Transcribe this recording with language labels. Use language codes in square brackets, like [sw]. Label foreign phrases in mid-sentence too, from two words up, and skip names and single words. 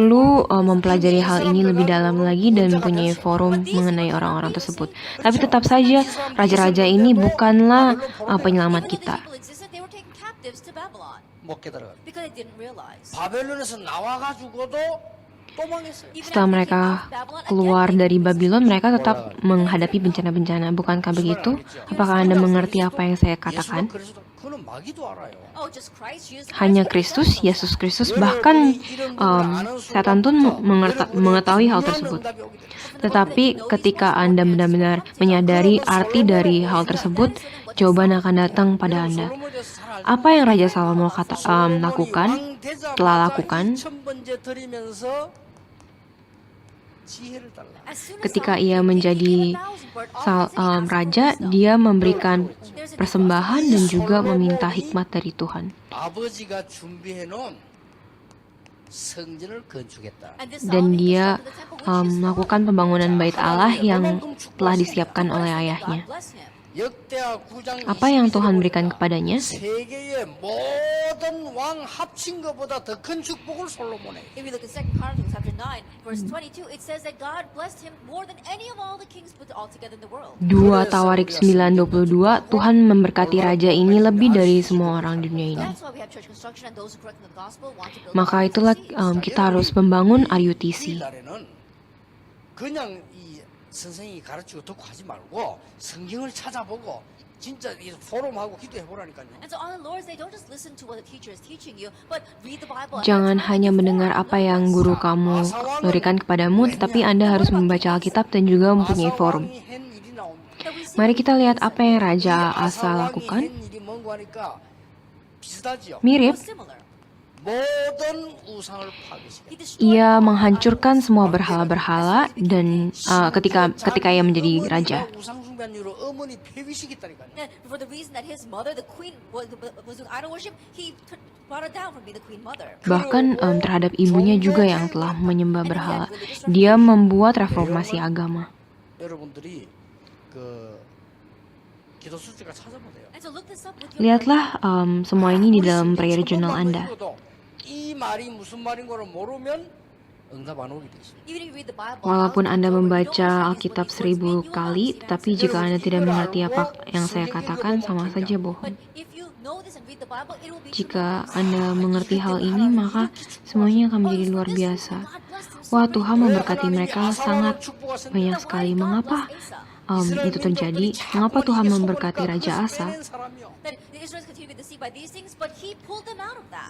[id] perlu mempelajari hal ini lebih dalam lagi dan mempunyai forum mengenai orang-orang tersebut. Tapi tetap saja, raja-raja ini bukanlah penyelamat [en] Even though [id] kita. [en] these people existed, they were taken captives to Babylon [ko] 못 깨달아. [en] because they didn't realize. [ko] 바벨론에서 나와가지고도 또 망했어요. [en] Even [id] Setelah [en] after they [id] mereka [en] came out of Babylon, [id] keluar [en] again, [id] dari Babylon, mereka tetap menghadapi bencana-bencana. Bukankah begitu? Apakah Anda mengerti apa yang saya katakan? [ko] 예수가 그래서 그는 마귀도 알아요. [en] oh, just Christ, Jesus [id] Hanya [en] Christ, [id] Kristus, Yesus Kristus, bahkan setan pun mengetahui hal tersebut. Tetapi ketika Anda benar-benar menyadari arti dari hal tersebut, jawaban akan datang pada Anda. Apa yang Raja Salomo lakukan, telah lakukan, [en] As soon as [id] ketika [en] Solomon [id] ia [en] came, he [id] menjadi [en] gave 1,000 burnt offerings and asked for [id] raja, [en] wisdom. [id] dia memberikan persembahan dan juga meminta hikmat dari Tuhan. [ko] 아버지가 준비해놓은 성전을 건축했다. [en] And this [id] Dan [en] Solomon [id] dia [en] constructed the temple which his [id] melakukan pembangunan bait Allah yang telah disiapkan oleh [en] father [id] ayahnya. [en] God bless him. [ko] 역대하 9장 [id] Apa yang Tuhan berikan kepadanya? [ko] 세계의 모든 왕 합친 것보다 더 큰 축복을 솔로몬에. [en] If you look at 2 Chronicles chapter 9, verse 22, it says that God blessed him more than any of all the kings put all together in the world. [id] 2 Tawarik 9:22, Tuhan memberkati raja ini lebih dari semua orang di dunia ini. [en] That's why we have church construction, and those who correct the gospel want to build [id] Maka [en] up [id] itulah [en] cities. [id] kita harus membangun RUTC. [ko] 우리나라는 그냥 이 선생님이 가르치고 듣고 하지 말고 성경을 찾아보고 진짜 이 포럼하고 기도해 보라니까요. [en] And so on the Lord's Day, don't just listen to what the teacher is teaching you, but read the Bible. [id] Jangan hanya mendengar apa yang guru kamu berikan kepadamu, tetapi Anda harus membaca Alkitab dan juga mempunyai forum. [ko] 아사왕이 한 일이 나옵니다. [id] Mari kita lihat apa yang Raja Asa [ko] 아사왕이 [id] lakukan. [ko] 한 일이 뭔가 하니까 비슷하지요. [id] Mirip, [en] Similar. [ko] 모든 우상을 파괴시켰다. [en] He destroyed [id] ia [en] all [id] menghancurkan semua berhala-berhala dan ketika ia menjadi raja. [ko] 우상 숭배한으로 어머니 폐위시켰다니까요. [en] And for the reason that his mother, the queen, was doing idol worship, he brought her down from being the queen mother. [id] Bahkan terhadap ibunya juga yang telah menyembah berhala. Dia membuat reformasi agama. [ko] 여러분들이 그 기도 수지가 찾아보세요. [en] And so look this up with your [id] Lihatlah semua ini di dalam [en] prayer journal [id] Anda. [ko] 이 말이 무슨 말인 걸 모르면 응답 안 오게 돼 있어요. [en] Even if you read the Bible, [id] Walaupun Anda [en] you don't [id] membaca [en] understand [id] Alkitab [en] what these words [id] 1000 [en] mean, you will not [id] kali, [en] see the [id] tapi [en] answer. [id] jika Anda tidak mengerti apa yang saya katakan, sama saja bohong. [en] But if you know this and read the Bible, it will be [id] Jika [en] tremendous. [id] Anda mengerti hal ini, maka semuanya akan menjadi luar biasa. Wah, Tuhan memberkati mereka sangat banyak sekali. Mengapa itu terjadi? Mengapa Tuhan memberkati Raja Asa? [en] That the Israelites continue to be deceived by these things, but he pulled them out of that.